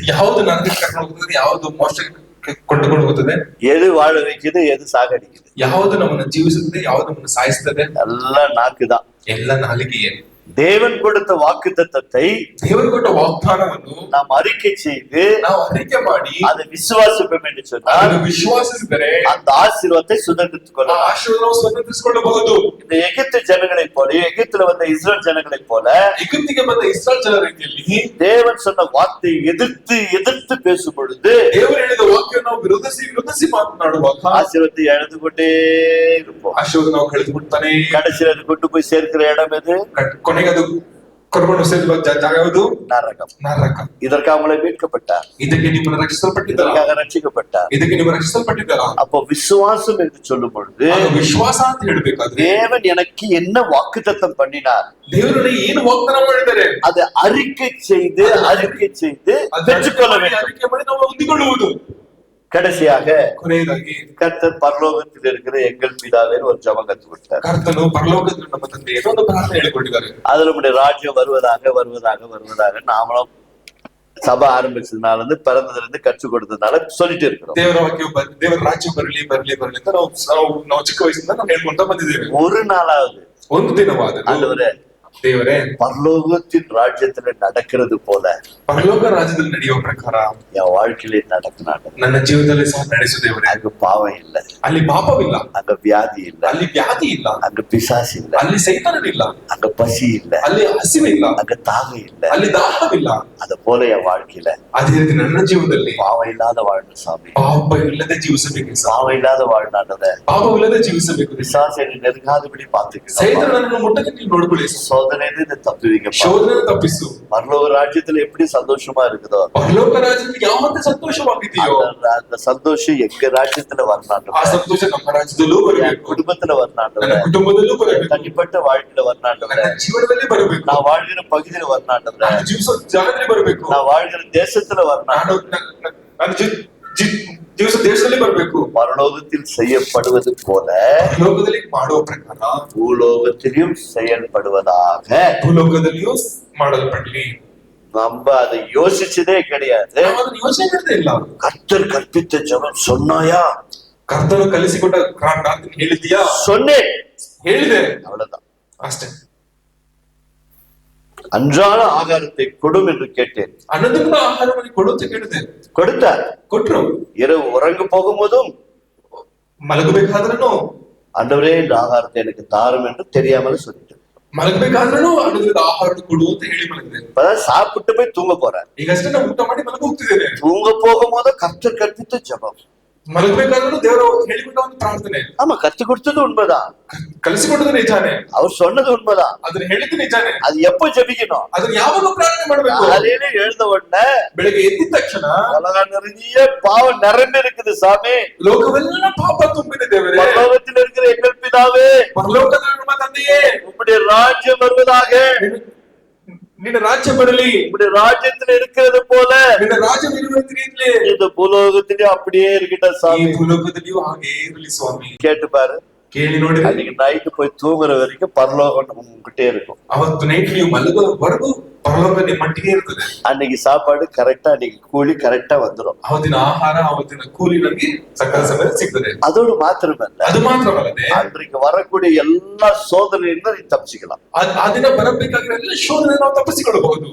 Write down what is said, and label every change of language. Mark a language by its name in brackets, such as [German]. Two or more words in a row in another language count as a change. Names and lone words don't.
[Kannada] ಯಾವುದು ನರಕಕ್ಕೆ ಕರ್ಕೊಂಡು ಹೋಗ್ತದೆ, ಯಾವುದು ಮೋಕ್ಷಕ್ಕೆ ಕೊಂಡುಕೊಂಡು ಹೋಗುತ್ತದೆ. [Tamil] எது வாழ வைக்குது, எது சாகடிக்குது? [Kannada] ಯಾವುದು ನಮ್ಮನ್ನು ಜೀವಿಸುತ್ತದೆ, ಯಾವುದು ನಮ್ಮನ್ನು ಸಾಯಿಸುತ್ತದೆ? [Tamil] எல்லாம் நாக்குதான். [Kannada] ಎಲ್ಲ ನಾಲಿಗೆಯೇ. [Tamil] தேவன் கொடுத்த வாக்குத்தத்தத்தை [Kannada] ದೇವರು ಕೊಟ್ಟ ವಾಗ್ದಾನವನ್ನು [Tamil] நாம் அறிக்கை செய்து [Kannada] ನಾವು ಅರಿಕೆ ಮಾಡಿ [Tamil] அதை விசுவாசிப்போம் என்று சொன்னால் [Kannada] ಅದನ್ನು ವಿಶ್ವಾಸಿಸಿದರೆ [Tamil] அந்த ஆசீர்வாதத்தை சுதந்திரித்துக் [Kannada] ಆ [Tamil] கொள்ளலாம். [Kannada] ಆಶೀರ್ವಾದವನ್ನು ಸ್ವತಂತ್ರಿಸಿಕೊಳ್ಳಬಹುದು. [Tamil] இந்த எகிப்து ஜனங்களைப் போல, எகிப்துல வந்த இஸ்ரேல் ஜனங்களைப் போல [Kannada] ಎಗಿಪ್ತಿಗೆ ಬಂದ ಇಸ್ರಾಯೇಲ್ ಜನರ ರೀತಿಯಲ್ಲಿ [Tamil] தேவன் சொன்ன வார்த்தையை எதிர்த்து எதிர்த்து பேசும் பொழுது [Kannada] ದೇವರು ಹೇಳಿದ ವಾಕ್ಯವನ್ನು ನಾವು ವಿರೋಧಿಸಿ ಮಾತನಾಡುವಾಗ [Tamil] ஆசீர்வாதத்தை இழந்து கொண்டே இருப்போம். [Kannada] ಆಶೀರ್ವಾದ ನಾವು ಕಳೆದುಬಿಡ್ತಾನೆ. [Tamil] கடைசியில் அது கொண்டு போய் சேர்க்கிற இடம் எது? [Kannada] ಕೊನೆಗೆ ಅದು ಕರ್ಕೊಂಡು ಸೇರುವ ಜಾಗ ಯಾವುದು? [Tamil] நரகம். [Kannada] ನರಕ. [Tamil] இதற்கு அவங்களை மீட்கப்பட்டார், [Kannada] ಇದಕ್ಕೆ ನಿಮ್ಮನ್ನು ರಕ್ಷಿಸಲ್ಪಟ್ಟಿದ್ದಾರ, [Tamil] இதற்காக ரட்சிக்கப்பட்டார். [Kannada] ಇದಕ್ಕೆ ನೀವು ರಕ್ಷಿಸಲ್ಪಟ್ಟಿದ್ದಾರ. [Tamil] அப்போ விசுவாசம் என்று சொல்லும் பொழுது [Kannada] ಆಗ ವಿಶ್ವಾಸ ಅಂತ ಹೇಳ್ಬೇಕಾದ್ರೆ [Tamil] தேவன் எனக்கு என்ன வாக்குத்தத்தம் பண்ணினார், [Kannada] ದೇವರು ಏನು ವಾಗ್ದಾನ ಮಾಡಿದ್ದಾರೆ [Tamil] அதை அறிக்கை செய்து பெற்றுக்கொள்ள வேண்டும். [Kannada] ಅರಿಕೆ ಮಾಡಿ ನಾವು ಹೊಂದಿಕೊಳ್ಳುವುದು. [Tamil] கடைசியாக [Kannada] ಕೊನೆಯದಾಗಿ [Tamil] கர்த்தர் பரலோகத்தில் இருக்கிற எங்கள் பிதாவே ஒரு ஜெபம் கத்து கொடுத்தார். [Kannada] ಕರ್ತನು ಪರಲೋಕದಲ್ಲಿ ನಮ್ಮ ತಂದೆ ಏನೋ ಒಂದು ಪ್ರಾರ್ಥನೆ ಹೇಳಿಕೊಂಡಿದ್ದಾರೆ. [Tamil] அதுல நம்முடைய ராஜ்யம் வருவதாக நாமளும் சபை ஆரம்பிச்சதுனால இருந்து பிறந்ததுல இருந்து கற்றுக் கொடுத்ததுனால சொல்லிட்டு இருக்கிறோம். [Kannada] ದೇವರ ವಾಕ್ಯ ದೇವರ ರಾಜ್ಯ ಬರಲಿ ಅಂತ ನಾವು ಚಿಕ್ಕ ವಯಸ್ಸಿಂದ ನಾವು ಹೇಳ್ಕೊಂತ ಬಂದಿದ್ದೇವೆ. [Tamil] ஒரு நாளாவது [Kannada] ಒಂದು ದಿನವಾದ [Tamil] ஆண்டவரೇ [Kannada] ದೇವರೇ [Tamil] பரலோகத்தின் ராஜ்யத்துல நடக்கிறது போல [Kannada] ಪರಲೋಕ ರಾಜ್ಯದಲ್ಲಿ ನಡೆಯುವ ಪ್ರಕಾರ [Tamil] என் வாழ்க்கையில நடக்கிறாங்க. [Kannada] ನನ್ನ ಜೀವನದಲ್ಲಿ ಸಹ ನಡೆಸು ದೇವರೇ. [Tamil] அங்க பாவம் இல்லை, [Kannada] ಅಲ್ಲಿ ಪಾಪವಿಲ್ಲ, [Tamil] அங்க வியாதி இல்லை, [Kannada] ಅಲ್ಲಿ ವ್ಯಾಧಿ ಇಲ್ಲ, [Tamil] அங்க பிசாசு இல்லை, [Kannada] ಅಲ್ಲಿ ಸೈತಾನನಿಲ್ಲ, [Tamil] அங்க பசி இல்லை, [Kannada] ಅಲ್ಲಿ ಹಸಿವಿಲ್ಲ, [Tamil] அங்க தாகம் இல்லை, [Kannada] ಅಲ್ಲಿ ದಾಹವಿಲ್ಲ. [Tamil] அத போல என் வாழ்க்கையில [Kannada] ಅದೇ ರೀತಿ ನನ್ನ ಜೀವನದಲ್ಲಿ [Tamil] பாவம் இல்லாத வாழணும் சாமி. [Kannada] ಪಾಪ ಇಲ್ಲದೆ ಜೀವಿಸಬೇಕು. [Tamil] பாவம் இல்லாத வாழ்நாட்டத [Kannada] ಪಾಪವಿಲ್ಲದೆ ಜೀವಿಸಬೇಕು. [Tamil] பிசாசு என்னை நெருங்காதபடி பார்த்துக்கணும். [Kannada] ಸೈತಾನನನ್ನು ಮುಟ್ಟಕ್ಕೆ ನೀವು ನೋಡ್ಕೊಳ್ಳಿ. [Tamil] சோதனையில இதை தப்புவீங்க. [Kannada] ಶೋಧನೆ ತಪ್ಪಿಸು. [Tamil] பரலோக ராஜ்யத்துல எப்படி சந்தோஷமா இருக்குதோ [Kannada] ಪರಲೋಕ ರಾಜ್ಯದಲ್ಲಿ ಯಾವತ್ತೇ ಸಂತೋಷವಾಗಿದೆಯೋ [Tamil] அந்த சந்தோஷம் எங்க ராஜ்யத்துல வரணும். [Kannada] ಆ ಸಂತೋಷ ನಮ್ಮ ರಾಜ್ಯದಲ್ಲೂ ಬರಬೇಕು, [Tamil] குடும்பத்துல வரணும், [Kannada] ನನ್ನ ಕುಟುಂಬದಲ್ಲೂ ಬರಬೇಕು, [Tamil] தனிப்பட்ட வாழ்க்கையில வரணும், [Kannada] ನನ್ನ ಜೀವನದಲ್ಲಿ ಬರಬೇಕು, [Tamil] நான் வாழ்கிற பகுதியில வரணும், [Kannada] ನಾನು ಜೀವಿಸೋ ಜಾಗದಲ್ಲಿ ಬರಬೇಕು, [Tamil] நான் வாழ்கிற தேசத்துல வரணும், [Kannada] ನಾನು ಜೀವಿಸೋ ದೇಶದಲ್ಲಿ ಬರಬೇಕು. [Tamil] பரலோகத்தில் செய்யப்படுவது போல [Kannada] ಲೋಕದಲ್ಲಿ ಮಾಡುವ ಪ್ರಕಾರ [Tamil] பூலோகத்திலும் செயல்படுவதாக. [Kannada] ಭೂಲೋಕದಲ್ಲಿಯೂ ಮಾಡಲ್ಪಡಲಿ. [Tamil] நம்ம அதை யோசிச்சதே கிடையாது. [Kannada] ನಾವು ಅದನ್ನು ಯೋಚನೆ ಮಾಡದೇ ಇಲ್ಲ. [Tamil] கர்த்தர் கற்பித்த ஜெபம் சொன்னாயா? [Kannada] ಕರ್ತನು ಕಲಿಸಿಕೊಟ್ಟ ಪ್ರಾರ್ಥನೆ ಹೇಳಿದ್ಯಾ? [Tamil] சொன்னேன், [Kannada] ಹೇಳಿದೆ, [Tamil] அவ்வளவுதான். [Kannada] ಅಷ್ಟೇ. [Tamil] அன்றாட ஆகாரத்தை கொடும் என்று கேட்டேன், [Kannada] ಅನ್ನದಿಂದ ಆಹಾರವನ್ನು ಕೊಡು ಅಂತ ಕೇಳಿದೆ, [Tamil] கொடுத்தார். [Kannada] ಕೊಟ್ರು. [Tamil] இரவு உறங்க போகும்போதும் [Kannada] ಮಲಗಬೇಕಾದ್ರೂ [Tamil] ஆண்டவரே இந்த ஆகாரத்தை எனக்கு தாரும் என்று தெரியாமல் சொல்லிட்டு, [Kannada] ಮಲಗಬೇಕಾದ್ರೂ ಅನ್ನದಿಂದ ಆಹಾರ ಕೊಡು ಅಂತ ಹೇಳಿ ಮಲಗಿದೆ. [Tamil] இப்பதான் சாப்பிட்டு போய் தூங்க போறேன். [Kannada] ಈಗಷ್ಟೇ ನಾವು ಊಟ ಮಾಡಿ ಮಲಗ ಹೋಗ್ತಿದ್ದೇನೆ. [Tamil] தூங்க போகும்போது கர்த்தர் கற்பித்த ஜெபம். [Kannada] ಮಲಗಬೇಕಾದ್ರೂ ದೇವರು ಹೇಳಿಕೊಟ್ಟ ಒಂದು ಪ್ರಾರ್ಥನೆ. [Tamil] ஆமா, கத்து கொடுத்தது உண்மைதான், [Kannada] ಕಲಿಸಿಕೊಟ್ಟது ನಿಜಾನೆ, [Tamil] அவர் சொன்னது உண்மைதான். [Kannada] ಅದನ್ನ ಹೇಳಿದ್ದು ನಿಜಾನೆ. [Tamil] அது எப்ப ஜெபிக்கணும்? [Kannada] ಅದನ್ನ ಯಾವಾಗ ಪ್ರಾರ್ಥನೆ ಮಾಡಬೇಕು? [Tamil] காலையில எழுந்த உடனே [Kannada] ಬೆಳಗ್ಗೆ ಎದ್ದ ತಕ್ಷಣ [Tamil] உலகம் நிறைய பாவம் நிரம்பி இருக்குது சாமி. [Kannada] ಲೋಕವೆಲ್ಲ ಪಾಪ ತುಂಬಿದೆ ದೇವರೇ. [Tamil] பரலோகத்தில் இருக்கிற எங்கள் பிதாவே, [Kannada] ಪರಲೋಕದ ನಮ್ಮ ತಂದೆಯೇ, [Tamil] உம்முடைய ராஜ்யம் வருவதாக. [Kannada] ನಿನ್ನ ರಾಜ್ಯ ಬರಲಿ. [Tamil] உம்முடைய ராஜ்யத்தில் இருக்கிறது போல [Kannada] ನಿನ್ನ ರಾಜ್ಯ ಇರುವ ರೀತಿಯಲ್ಲಿ [Tamil] இந்த பூலோகத்திலே அப்படியே இருக்கிட்ட [Kannada] ಈ [Tamil] சாமி. [Kannada] ಭೂಲೋಕದಲ್ಲಿಯೂ ಹಾಗೆ ಇರಲಿ ಸ್ವಾಮಿ. [Tamil] கேட்டு பாரு, [Kannada] ಕೇಳಿ ನೋಡಿ. [Tamil] அன்னைக்கு நைட்டு போய் தூங்குற வரைக்கும் பரலோகம் உங்ககிட்டே இருக்கும். [Kannada] ಅವತ್ತು ನೈಟ್ ನೀವು ಮಲಗುವವರೆಗೂ ಪರಲೋಕ ನಿಮ್ಮ ಮಟ್ಟಿಗೆ ಇರ್ತದೆ. [Tamil] அன்னைக்கு சாப்பாடு கரெக்டா, அன்னைக்கு கூலி கரெக்டா வந்துடும். [Kannada] ಅವತ್ತಿನ ಆಹಾರ, ಅವತ್ತಿನ ಕೂಲಿ ನಮಗೆ ಸಕಾಲ ಸಮಯದಲ್ಲಿ ಸಿಗ್ತದೆ. [Tamil] அதோடு மாத்திரமல்ல, [Kannada] ಅದು ಮಾತ್ರವಲ್ಲದೆ [Tamil] அன்றைக்கு வரக்கூடிய எல்லா சோதனையிலிருந்து நீ தப்பிச்சுக்கலாம். [Kannada] ಆ ದಿನ ಬರಬೇಕಾಗಿರೋ ಎಲ್ಲ ಶೋಧನೆ ನಾವು ತಪ್ಪಿಸಿಕೊಳ್ಳಬಹುದು.